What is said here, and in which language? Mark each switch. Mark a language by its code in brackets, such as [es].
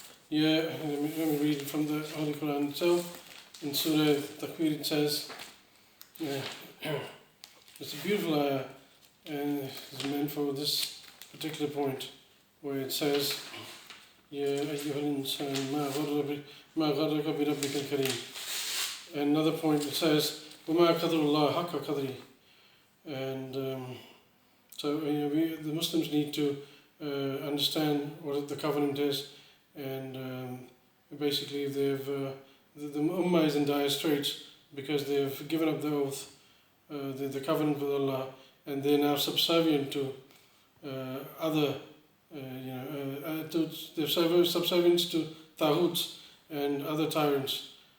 [en] Let me read it from the Holy Quran itself. In Surah Takwir it says, it's a beautiful ayah, and it's meant for this particular point, where it says, [ar] يا أيها الإنسان ما غرك بربك الكريم. [en] Another point it says, [ar] وما قدر الله حق قدره. [en] And so the Muslims need to understand what the covenant is and basically the Ummah is in dire straits because they've given up the oath, the covenant with Allah, and they're now subservient to other, they're subservient to Taghuts and other tyrants.